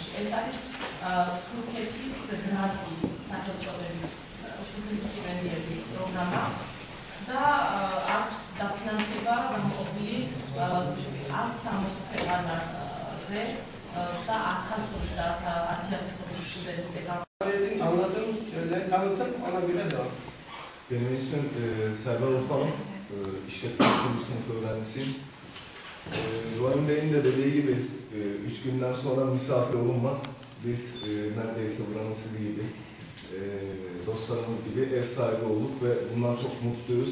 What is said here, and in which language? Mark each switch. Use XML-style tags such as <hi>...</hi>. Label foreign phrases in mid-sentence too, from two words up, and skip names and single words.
<ka>ეს არის თურქეთის გრანტი სახელწოდებით თურქეთის სტიპენდიები პროგრამა და აქვს დაფინანსება გამოყოფილი 160 ქვეყანაზე და 1000 და 10.000 სტუდენტზე.</ka> <tr>Anlatın, şöyle tanıtın, ona göre devam. Benim ismim Server Ufalım, işletme sınıf öğrencisiyim. Ruhan Bey'in de dediği gibi 3 günden sonra misafir olunmaz. Biz neredeyse buranın sizi gibi, dostlarımız gibi ev sahibi olduk ve bundan çok mutluyuz.</tr>